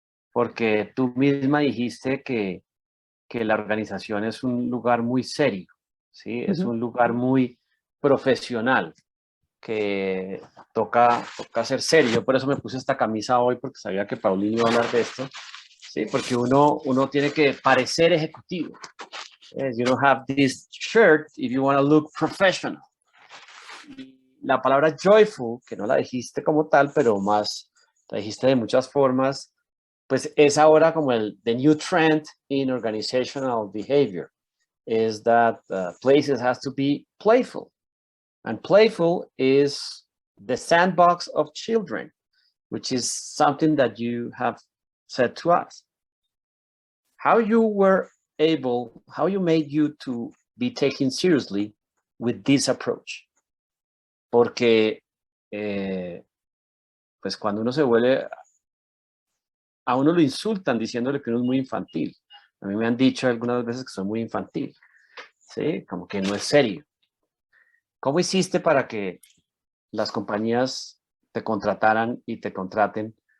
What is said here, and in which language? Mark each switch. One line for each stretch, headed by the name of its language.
Spanish: Porque tú misma dijiste que la organización es un lugar muy serio, ¿sí? Es un lugar muy profesional, que toca ser serio. Por eso me puse esta camisa hoy, porque sabía que Pauline iba a hablar de esto, ¿sí? Porque uno tiene que parecer ejecutivo.
English: You don't have this shirt if you want to look professional.
Spanish: La palabra joyful, que no la dijiste como tal, pero más la dijiste de muchas formas, pues es ahora como
English: the new trend in organizational behavior, is that places has to be playful. And playful is the sandbox of children, which is something that you have said to us. How you made you to be taken seriously with this approach?
Spanish: Porque, pues cuando uno se vuelve, a uno lo insultan diciéndole que uno es muy infantil. A mí me han dicho algunas veces que soy muy infantil, ¿sí? Como que no es serio. ¿Cómo hiciste para que las compañías te contrataran y te contraten